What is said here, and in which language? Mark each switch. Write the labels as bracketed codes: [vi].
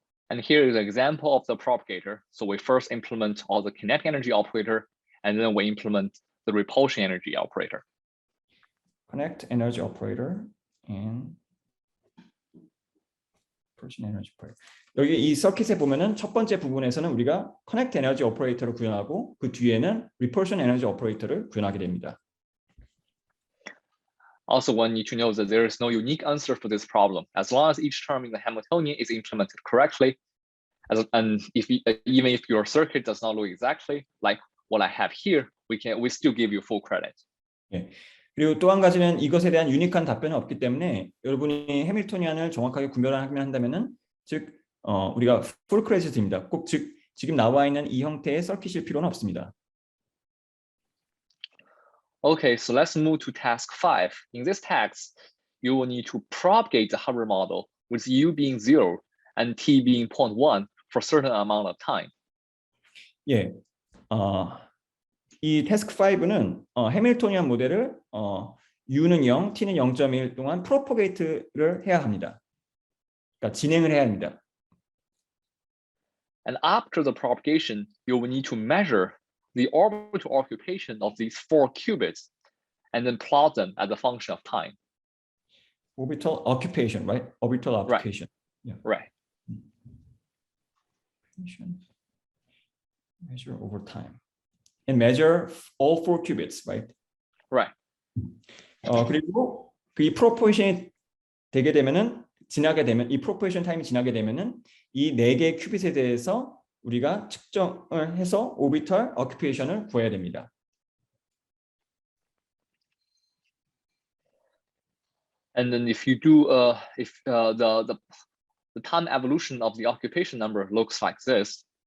[en] And here is an example of the propagator. So we first implement all the kinetic energy operator, and then we implement the repulsion energy operator. Connect energy operator and repulsion energy operator. [ko] 여기 이 서킷에 보면은 첫 번째 부분에서는 우리가 [en] connect energy operator [ko] 를 구현하고 그 뒤에는 [en] repulsion energy operator [ko] 를 구현하게 됩니다. [en] Also, one need to know that there is no unique answer for this problem. As long as each term in the Hamiltonian is implemented correctly, and even if your circuit does not look exactly like what I have here, we still give you full credit. [ko] 예. 그리고 또 한 가지는 이것에 대한 유니크한 답변은 없기 때문에 여러분이 해밀토니안을 정확하게 구별하기만 한다면은 즉 우리가 풀 크레딧을 드립니다. 꼭 지금 나와 있는 이 형태의 서킷일 필요는 없습니다. [en] Okay, so let's move to task 5. In this task, you will need to propagate the Haber model with u being 0 and t being 0.1 for a certain amount of time. [ko] 예, 이 태스크 5는 해밀토니안 모델을 u는 0, t는 0.1 동안 프로포게이트를 해야 합니다. 그러니까 진행을 해야 합니다. [en] And after the propagation, you will need to measure the orbital occupation of these 4 qubits and then plot them as a function of time. Orbital occupation, right? Orbital Right. occupation. Yeah. Right. Measure over time. And measure all 4 qubits, right? Right. [ko] 그리고 이 프로포션이 되게 되면은 이 프로포션 타임이 지나게 되면은 이 4개의 큐빗에 대해서 우리가 측정을 해서 오비털 어큐페이션을 구해야 됩니다. [en] And then if you do the time evolution of the occupation number looks like this.